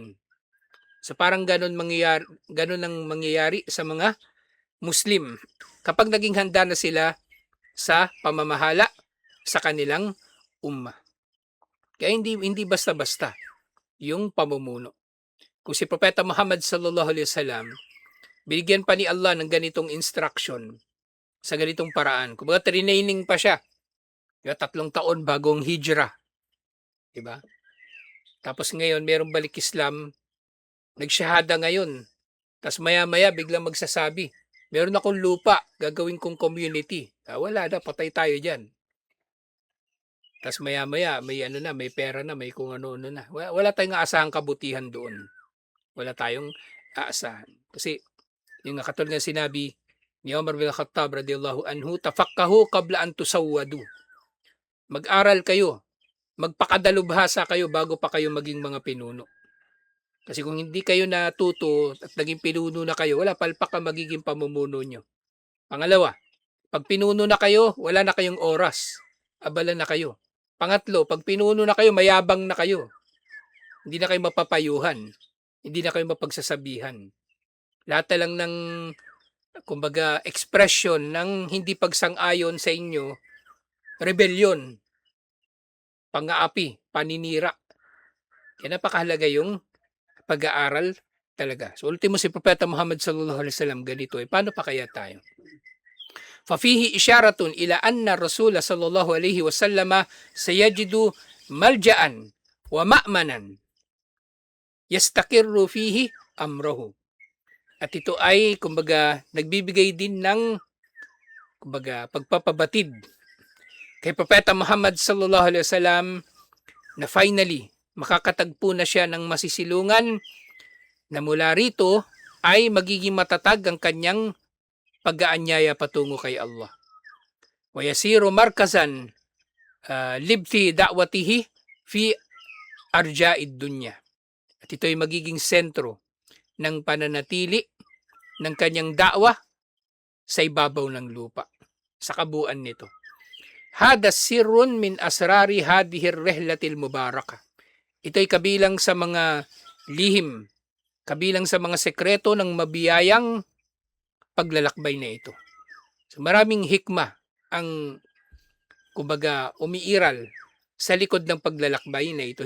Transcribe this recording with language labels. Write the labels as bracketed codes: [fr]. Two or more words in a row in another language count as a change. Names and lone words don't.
[tl] So parang ganun ang mangyayari sa mga Muslim kapag naging handa na sila sa pamamahala sa kanilang ummah. Kaya hindi basta-basta yung pamumuno. Kung si Propeta Muhammad [ar] صلى الله عليه وسلم, [tl] binigyan pa ni Allah ng ganitong instruction sa ganitong paraan. Kumbaga training pa siya. 3 taon bagong hijrah. Diba? Tapos ngayon, merong balik Islam, nagsyahada ngayon. Tapos maya-maya, biglang magsasabi, meron akong lupa, gagawin kong community. Wala na, patay tayo dyan. Tapos maya-maya, may pera na, may kung ano-ano na. Wala tayong aasahang kabutihan doon. Wala tayong aasahan. Kasi, yung katulad nga sinabi ni Umar bin Khattab [ar] رضي الله عنه, تفقهوا قبل أن تسودوا. [tl] Mag-aral kayo, magpakadalubhasa kayo bago pa kayo maging mga pinuno. Kasi kung hindi kayo natuto at naging pinuno na kayo, wala palpak ang magiging pamumuno nyo. Pangalawa, pag pinuno na kayo, wala na kayong oras. Abala na kayo. Pangatlo, pag pinuno na kayo, mayabang na kayo. Hindi na kayo mapapayuhan. Hindi na kayo mapagsasabihan. Lahat na lang ng, kumbaga, expression ng hindi pagsang-ayon sa inyo, rebellion, pang-aapi, paninira. Kaya napakahalaga yung pag-aaral talaga. So ultimo si Propeta Muhammad [ar] صلى الله عليه وسلم [tl] ganito paano pa kaya tayo? [ar] ففيه إشارة إلى أن الرسول صلى الله عليه وسلم سيجد ملجأ ومأمنا يستقر فيه أمره. [tl] At ito ay kumbaga nagbibigay din ng kumbaga pagpapabatid kay Propeta Muhammad [ar] صلى الله عليه وسلم [tl] na finally makakatagpo na siya ng masisilungan na mula rito ay magiging matatag ang kanyang pag-aanyaya patungo kay Allah. [ar] ويصير مركزا لبث دعوته في أرجاء الدنيا. [tl] At ito ay magiging sentro ng pananatili ng kanyang da'wa sa ibabaw ng lupa, sa kabuuan nito. [ar] هذا سر من أسرار هذه الرحلة المباركة. [tl] Ito ay kabilang sa mga lihim, kabilang sa mga sekreto ng mabiyayang paglalakbay na ito. So, maraming hikmah ang kumbaga umiiral sa likod ng paglalakbay na ito.